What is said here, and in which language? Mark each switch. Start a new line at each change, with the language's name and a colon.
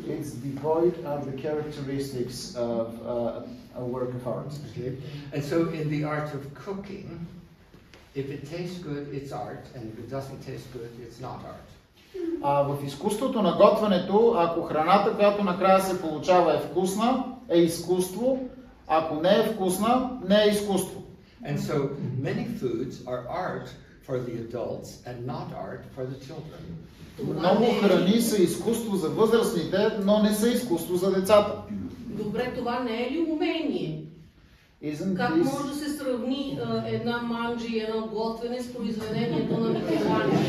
English: It's devoid of the characteristics of a work of art. Okay. And so in the art of cooking, if it tastes good, it's art, and if it doesn't taste good, it's not art.
Bulgarian: В изкуството на готвенето, ако храната, която накрая се получава, е вкусна, е изкуство. Ако не е вкусна, не е изкуство.
English: And so many foods are art for the adults and not art for the children.
Bulgarian: Много храни са изкуство за възрастните, но не са изкуство за децата. Добре, това не е ли умение? Как може да се сравни една манджа и едно готвене с произведението на Микеланджело?